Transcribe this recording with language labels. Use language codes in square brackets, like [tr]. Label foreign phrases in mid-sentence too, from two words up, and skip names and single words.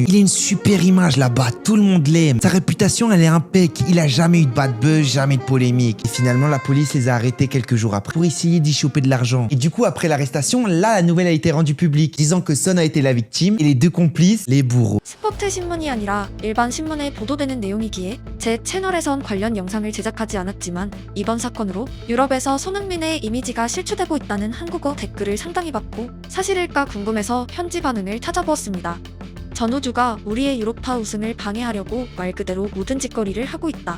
[fr] Il a une super image là-bas, tout le monde l'aime. Sa réputation elle est impec, il a jamais eu de bad buzz, jamais de polémique. Et finalement la police les a arrêtés quelques jours après pour essayer d'y choper de l'argent. Et du coup après l'arrestation, là la nouvelle a été rendue publique, disant que Son a été la victime et les deux complices, les bourreaux. [ko] 스포트 신문이 아니라 일반 신문에 보도되는 내용이기에 제 채널에선 관련 영상을 제작하지 않았지만 이번 사건으로 유럽에서 손흥민의 이미지가 실추되고 있다는 한국어 댓글을 상당히 받고 사실일까 궁금해서 현지 반응을 찾아보았습니다. 전우주가 우리의 유로파 우승을 방해하려고 말 그대로 모든 짓거리를 하고 있다.